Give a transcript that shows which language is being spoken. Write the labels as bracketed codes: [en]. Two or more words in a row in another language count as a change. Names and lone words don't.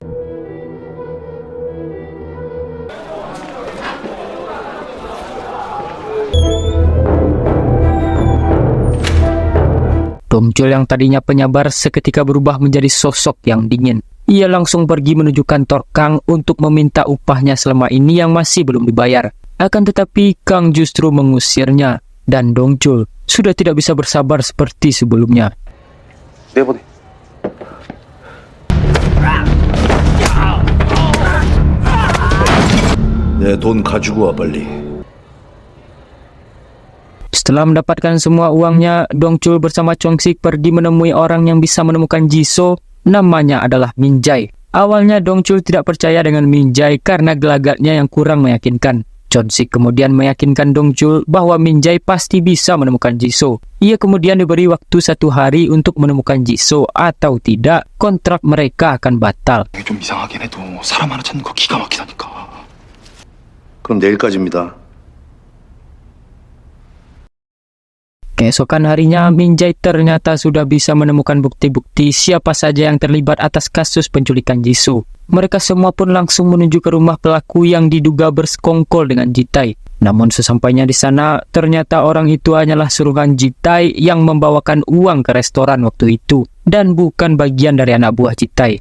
[id] Dongchul yang tadinya penyabar seketika berubah menjadi sosok yang dingin. Ia langsung pergi menuju kantor Kang untuk meminta upahnya selama ini yang masih belum dibayar. Akan tetapi Kang justru mengusirnya, dan Dongchul sudah tidak bisa bersabar seperti sebelumnya. [ko] 내보내. 내 돈 가지고 와 빨리. [id] Setelah mendapatkan semua uangnya, Dongchul bersama Chonsik pergi menemui orang yang bisa menemukan Jisoo. Namanya adalah Minjae. Awalnya Dongchul tidak percaya dengan Minjae karena gelagatnya yang kurang meyakinkan. Chonsik kemudian meyakinkan Dongchul bahwa Minjae pasti bisa menemukan Jisoo. Ia kemudian diberi waktu 1 hari untuk menemukan Jisoo, atau tidak, kontrak mereka akan batal. [ko] 이게 좀 이상하긴 해도 사람 하나 찾는 거 기가 막히다니까. 그럼 내일까지입니다. [id] Keesokan harinya, Minjae ternyata sudah bisa menemukan bukti-bukti siapa saja yang terlibat atas kasus penculikan Jisoo. Mereka semua pun langsung menuju ke rumah pelaku yang diduga bersekongkol dengan Jitai. Namun sesampainya di sana, ternyata orang itu hanyalah suruhan Jitai yang membawakan uang ke restoran waktu itu, dan bukan bagian dari anak buah Jitai.